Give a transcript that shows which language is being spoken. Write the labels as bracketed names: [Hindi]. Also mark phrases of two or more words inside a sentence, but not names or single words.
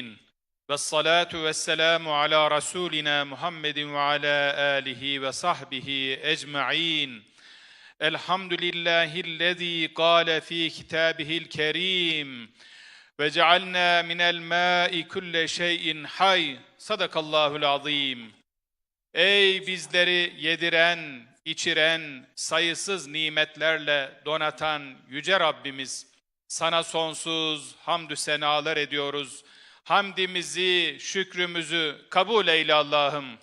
[Arabic] والصلاة والسلام على رسولنا محمد وعلى آله وصحبه أجمعين. الحمد لله الذي قال في كتابه الكريم وجعلنا من الماء كل شيء حي. صدق الله العظيم. [Turkish] Ey bizleri yediren, içiren, sayısız nimetlerle donatan Yüce Rabbimiz, sana sonsuz hamdü senalar ediyoruz. Hamdimizi, şükrümüzü kabul eyle Allah'ım.